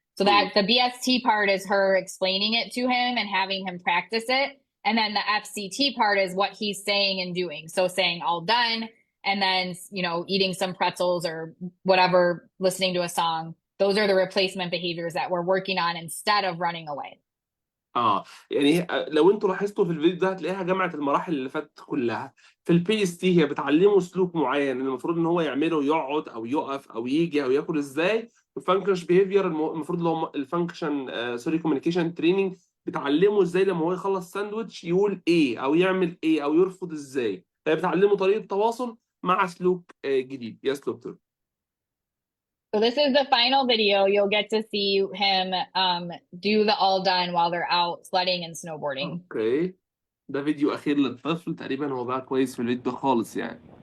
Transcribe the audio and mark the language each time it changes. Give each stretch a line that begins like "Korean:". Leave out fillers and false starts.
English: So that the BST part is her explaining it to him and having him practice it. And then the FCT part is what he's saying and doing. So saying all done, and then, you know, eating some pretzels or whatever, listening to a song. Those are the replacement behaviors that we're working on instead of running away.
Arabic: يعني لو انتوا لاحظتوا في الفيديو ده هتلاقيها جمعت المراحل اللي فاتت كلها. في البي اس تي هي بتعلمه سلوك معين المفروض ان هو يعمله، يقعد او يقف او يجي او ياكل ازاي. الفانكشن بيهيفير المفروض لو الفانكشن سوري كوميونيكيشن تريننج بتعلمه ازاي لما هو يخلص ساندوتش يقول ايه او يعمل ايه او يرفض ازاي. هي بتعلمه طريقه تواصل مع سلوك جديد.
English: يس دكتور. So this is the final video. You'll get to see him do the all done while they're out sledding and snowboarding.
Arabic: اوكي ده فيديو اخير للطفل تقريبا، هو بقى كويس في الفيديو خالص يعني.